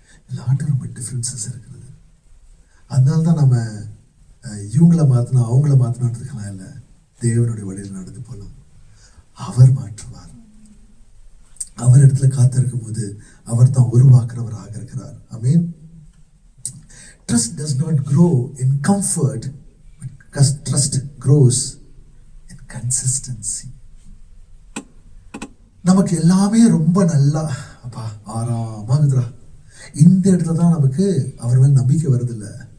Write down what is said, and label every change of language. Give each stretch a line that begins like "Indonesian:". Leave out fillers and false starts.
Tamil: எல்லாட்டும் ரொம்ப டிஃப்ரென்சஸ் இருக்கிறது. அதனால தான் நம்ம இவங்களை மாற்றினா அவங்கள மாற்றினான்றதுக்கெல்லாம் இல்லை. தேவனுடைய வழியில் நடந்து போகலாம். அவர் மாற்றுவார். அவர் இடத்துல காத்திருக்கும் போது அவர் தான் உருவாக்குறவராக இருக்கிறார். ஆமென்.
English: Trust does not grow in comfort, but trust grows in consistency.
Tamil: நமக்கு எல்லாமே ரொம்ப நல்லா அப்பா ஆறாமாகுதுரா, இந்த இடத்துல தான் நமக்கு அவர் மேல் நம்பிக்கை வருதில்லை.